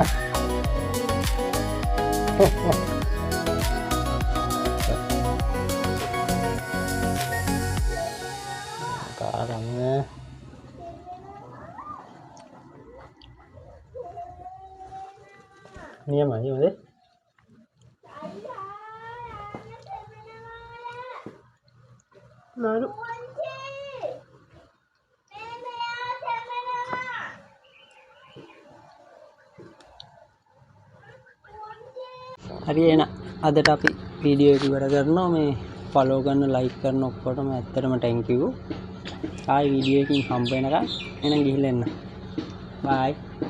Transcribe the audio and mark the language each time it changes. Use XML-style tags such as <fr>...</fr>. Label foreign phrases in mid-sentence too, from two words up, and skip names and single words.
<id>Karangnya. Ini apa sih, Mas?</id> <si>Lalu හරි එහෙනම් අදට අපි වීඩියෝ එක ඉවර කරනවා මේ ෆලෝ කරන ලයික් කරන ඔක්කොටම ඇත්තටම thank you ආයි වීඩියෝ එකකින් හම්බ වෙනකන් එහෙනම් ගිහින් එන්න bye</si>